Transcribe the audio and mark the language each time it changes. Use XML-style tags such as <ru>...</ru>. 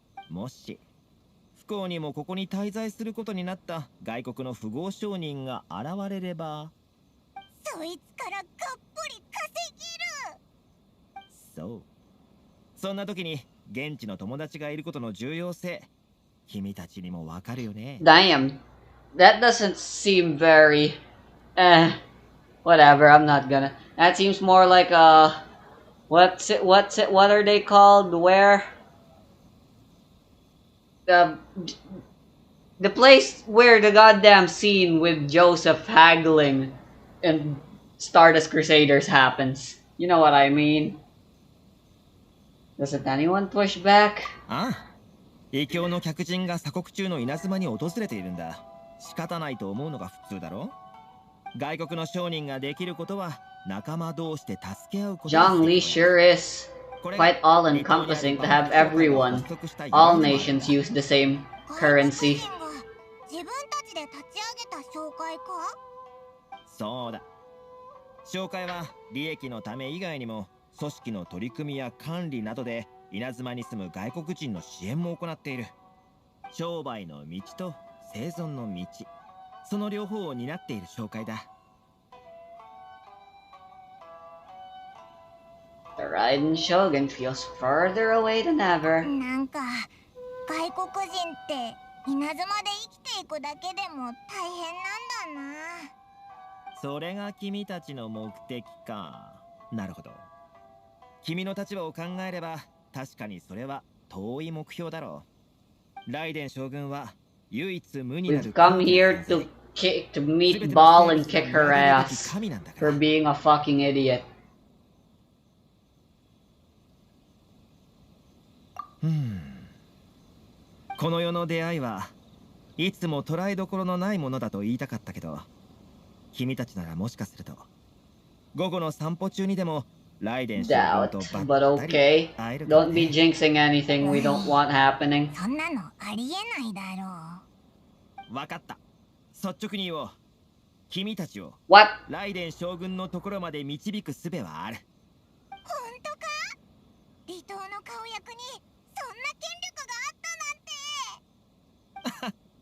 <ja>もし不幸にもここに滞在することになった外国の富豪商人が現れれば、そいつからがっぽり稼げる。そう。そんな時に現地の友達がいることの重要性、君たちにもわかるよね。</ja> <en>Damn, that doesn't seem very. Whatever. I'm not gonna. That seems more like What's it? What's it? What are they called? Where? The the place where the goddamn scene with Joseph haggling and Stardust Crusaders happens. You know what I mean? Doesn't anyone push back?</en> <ja>ああ、異教の客人が鎖国中の稲妻に訪れているんだ。仕方ないと思うのが普通だろ。外国の商人ができることは仲間同士で助け合うこと。</ja> <en>John Lee sure is quite all-encompassing to have everyone, all nations use the same currency.</en> <ja>自分たちで立ち上げた商会か？そうだ。商会は利益のため以外にも組織の取り組みや管理などで稲妻に住む外国人の支援も行っている。商売の道と生存の道、その両方を担っている商会だ。</ja> <en>The Raiden Shogun feels further away than ever.</en> <ja>なんか外国人って稲妻で生きていくだけでも大変なんだな。それが君たちの目的か。なるほど。君の立場を考えれば確かにそれは遠い目標だろう。ライデン将軍は唯一無二なる。</ja> <en>We've come here to meet Ball and kick her ass for being a fucking idiot.</en> <ja>この世の出会いはいつも捉えどころのないものだと言いたかったけど、君たちならもしかすると午後の散歩中にでもライデン将軍とばったり</ja> <en>But okay, don't be jinxing anything we don't want happening.</en> <ja>そんなのありえないだろう。わかった。率直に言おう。君たちをライデン将軍のところまで導く術はある。本当か？離島の顔役にそんな権力があったなんて。</ja>